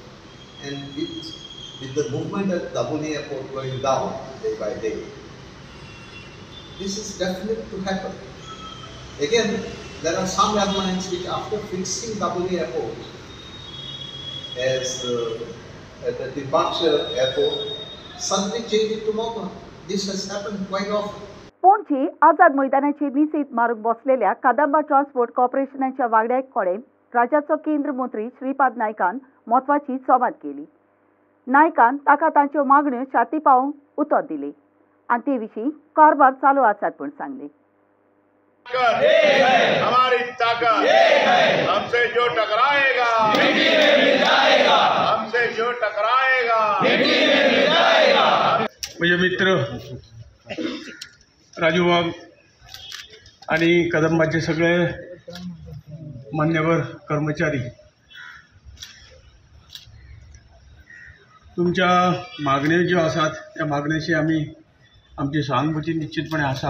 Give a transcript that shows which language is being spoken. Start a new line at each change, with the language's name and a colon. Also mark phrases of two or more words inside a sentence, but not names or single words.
English: And with the movement at Daboli Airport going down day by day, this is definite to happen. Again, there are some airlines which, after fixing Daboli Airport as a departure airport, suddenly change it to Mopa. This has happened quite often.
Konkani: पणजी आझाद मैदानाचेर निसीत मारूंक बसलेल्या कदंबा ट्रान्सपोर्ट कॉर्पोरेशनाच्या वांगड्यां कडेन राज्याचो केंद्र मंत्री श्रीपाद नायकान म्हत्वाची संवाद केली. नायकान ताका तांच्यो मागण्यो छाती पावोवंक उतर दिली. आणि ते विशीं कारभार चालू आसात म्हूण सांगले.
Hindi: हमारी ताकत हमसे जो टकराएगा हमसे जो टकराएगा
Konkani: माझे मित्र राजू वाघ आणि कदंबाचे सगळे मान्यवर कर्मचारी, तुमच्या मागण्यो ज्यो आसात त्या मागण्याशी आमी आमची सहानुभूती निश्चितपणे आसा.